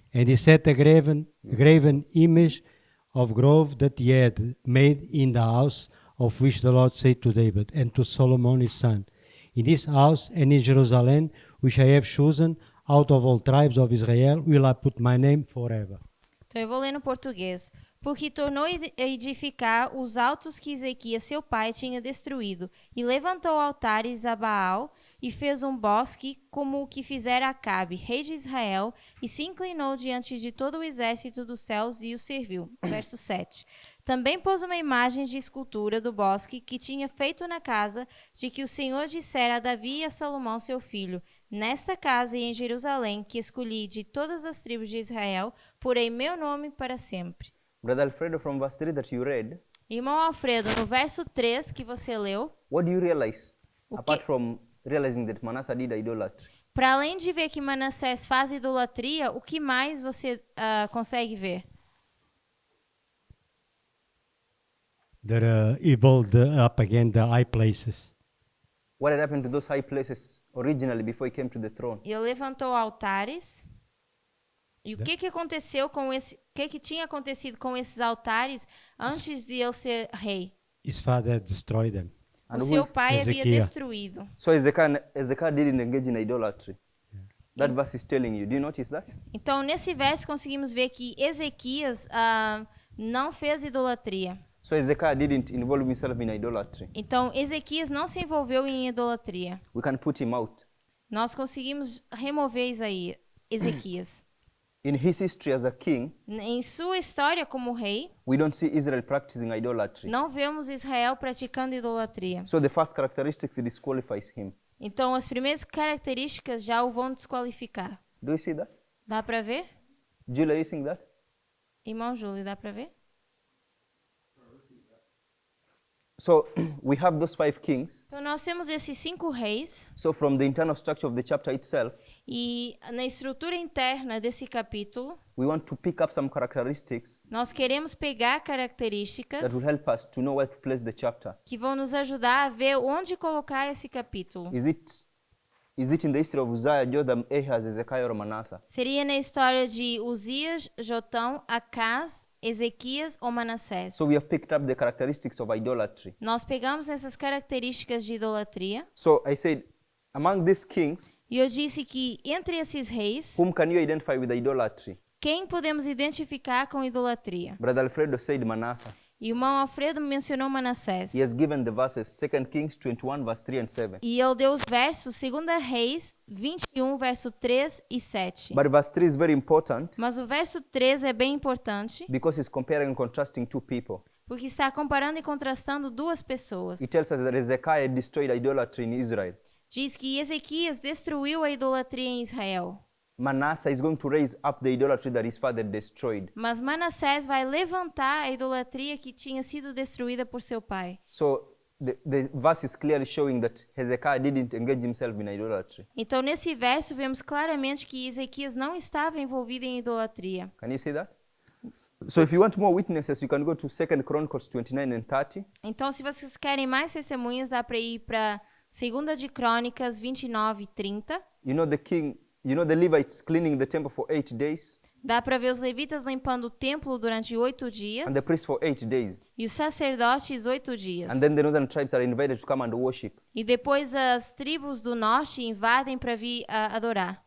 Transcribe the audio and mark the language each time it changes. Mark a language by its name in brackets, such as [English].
[English] And he set a graven image of grove that he had made in the house of which the Lord said to David and to Solomon his son, in this house and in Jerusalem, which I have chosen out of all tribes of Israel, will I put my name forever. [Portuguese] Então eu vou ler no português. Porque tornou a edificar os altos que Ezequias, seu pai, tinha destruído, e levantou altares a Baal, e fez um bosque como o que fizera Acabe, rei de Israel, e se inclinou diante de todo o exército dos céus e o serviu. Verso 7. Também pôs uma imagem de escultura do bosque que tinha feito na casa de que o Senhor dissera a Davi e a Salomão, seu filho: nesta casa e em Jerusalém, que escolhi de todas as tribos de Israel, porei meu nome para sempre. [English] Brother Alfredo, from verse 3 that you read, [Portuguese] Irmão Alfredo, no verso 3 que você leu, [English] what do you realize? [Portuguese] O [English] Apart [Portuguese] que- [English] from realizing that Manasseh did idolatry. [Portuguese] para além de ver que Manassés faz idolatria, o que mais você consegue ver? [English] That he built up again the high places. What had happened to those high places originally before he came to the throne? [Portuguese] Ele levantou altares. E o que aconteceu com esse? O que tinha acontecido com esses altares antes de ele ser rei? [English] His father destroyed them. And [Portuguese] O [English] who- [Portuguese] seu pai havia Ezequias. destruído. [English] So Ezekiah didn't engage in idolatry. That verse is telling you. Do you notice that? [Portuguese] Então, nesse verso, conseguimos ver que Ezequias não fez idolatria. [English] So Ezekiah didn't involve himself in idolatry. [Portuguese] Então, Ezequias não se envolveu em idolatria. [English] We can put him out. [Portuguese] Nós conseguimos remover Ezequias. [English] In his history as a king, [Portuguese] Em sua história como rei, [English] we don't see Israel practicing idolatry. [Portuguese] não vemos Israel praticando idolatria. [English] So the first characteristics disqualifies him. [Portuguese] Então, as primeiras características já o vão desqualificar. [English] Do you see that? [Portuguese] Dá para ver? [English] Julia, you seeing that? [Portuguese] Irmão Júlio, dá para ver? [English] So we have those 5 kings. [Portuguese] Então, nós temos esses 5 reis. [English] So from the internal structure of the chapter itself, [Portuguese] E na estrutura interna desse capítulo, [English] we want to pick up some characteristics [Portuguese] nós queremos pegar [English] that [Portuguese] características [English] will help us to know where to place the chapter. [Portuguese] que vão nos ajudar a ver onde colocar esse capítulo. [English] Is it in the history of Uzziah, Jotham, Ahaz, Hezekiah, or Manasseh? [Portuguese] Seria na história de Uzias, Jotão, Acaz, Ezequias ou Manassés. [English] So we have picked up the characteristics of idolatry. [Portuguese] Nós pegamos essas características de idolatria [English] So I said, among these kings, [Portuguese] e eu disse que entre esses reis, [English] whom can you identify with idolatry? [Portuguese] quem podemos identificar com idolatria? [English] Brother Alfredo said Manasseh. [Portuguese] E o irmão Alfredo mencionou Manassés. [English] He has given the verses 2 Kings 21, verse 3 and 7. [Portuguese] E ele deu os versos 2 Reis 21, verso 3 e 7. [English] But verse 3 is very important [Portuguese] Mas o verso 3 é bem importante, [English] because he's comparing and contrasting 2 people. [Portuguese] porque está comparando e contrastando duas pessoas. [English] It tells us that Hezekiah destroyed idolatry in Israel. [Portuguese] Diz que Ezequias destruiu a idolatria em Israel. [English] Manasseh is going to raise up the idolatry that his father destroyed. [Portuguese] Mas Manassés vai levantar a idolatria que tinha sido destruída por seu pai. [English] So the verse is clearly showing that Hezekiah didn't engage himself in idolatry. [Portuguese] Então, nesse verso, vemos claramente que Ezequias não estava envolvido em idolatria. [English] Can you see that? So if you want more witnesses, you can go to 2 Chronicles 29 and 30. [Portuguese] Então, se vocês querem mais testemunhas, dá para ir para 2 de Crônicas 29 e 30. [English] You know the Levites cleaning the temple for 8 days [Portuguese] Dá para ver os levitas limpando o templo durante 8 dias [English] and the priests for 8 days. [Portuguese] e os sacerdotes 8 dias. [English] And then the northern tribes are invited to come and worship. [Portuguese] E depois as tribos do norte invadem para vir adorar.